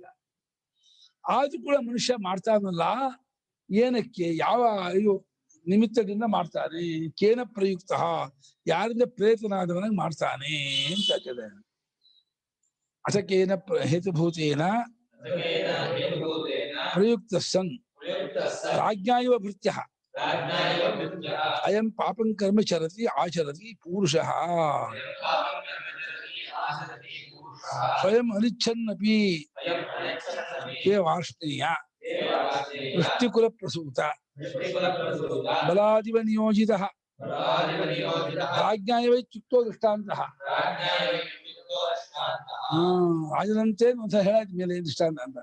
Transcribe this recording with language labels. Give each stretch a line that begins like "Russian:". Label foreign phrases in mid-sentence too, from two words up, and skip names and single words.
Kannada: ಆದ್ರೂ ಕೂಡ ಮನುಷ್ಯ ಮಾಡ್ತಾನಲ್ಲ, ಏನಕ್ಕೆ ಯಾವ ಇದು ನಿಮಿತ್ತದಿಂದ ಮಾಡ್ತಾನೆ? ಕೇನ ಪ್ರಯುಕ್ತ, ಯಾರಿಂದ ಪ್ರೇತನಾದವನಾಗಿ ಮಾಡ್ತಾನೆ ಅಂತ ಹೇಳ್ತಾರೆ.
Sanskrit: ಅಸಕೇನ ಹೇತುಭೂತೇನ ಪ್ರಯುಕ್ತ ಸನ್ ರಾಜ್ಞಾಯುವ ಭೃತ್ಯ ಅಯಂ ಪಾಪಂ ಕರ್ಮ ಚರತಿ ಆಚರತಿ ಪುರುಷಃ ಸ್ವಯಂ ಅನಿಚ್ಛನ್ನಪಿ ಹೇ ವಾರ್ಷ್ಣೇಯ ವೃಷ್ಟಿಕುಲ ಪ್ರಸೂತ ಬಲಾದಿವ ನಿಯೋಜಿತಃ ರಾಜ್ಞಾಯ ವೈ ಚಿತ್ತೋ ದೃಷ್ಟಾಂತಃ.
Kannada: ರಾಜನಂತೆ ಒಂದ್ಸ ಹೇಳಾಯ್ತು ಮೇಲೆ ದೃಷ್ಟಾಂತ ಅಂತ.